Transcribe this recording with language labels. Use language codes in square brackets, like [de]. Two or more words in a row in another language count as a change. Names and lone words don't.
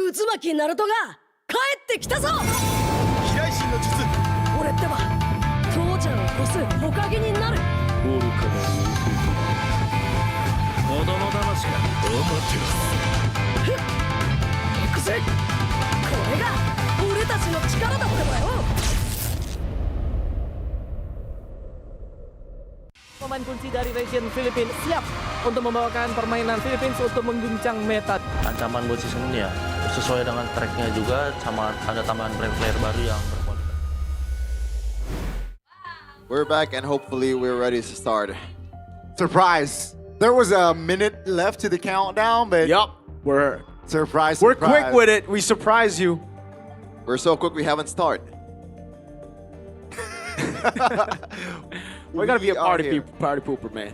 [ja] 巻ナルトが帰ってきたぞ飛来神の術俺ってば父ちゃんを越すほかげになる愚かな子供騙しか行くぜこれが俺たちの力だってばよ [id] Pemain kunci dari region Philippines siap untuk membawakan permainan Philippines untuk mengguncang meta. Ancaman buat season ini ya sesuai dengan tracknya juga sama ada tambahan player baru yang berkualitas. [en] We're back and hopefully we're ready to start. Surprise! There was a minute left to the countdown, but we're surprised. We're quick with it. We surprise you. We're so quick we haven't started. We gotta be a party pooper, man.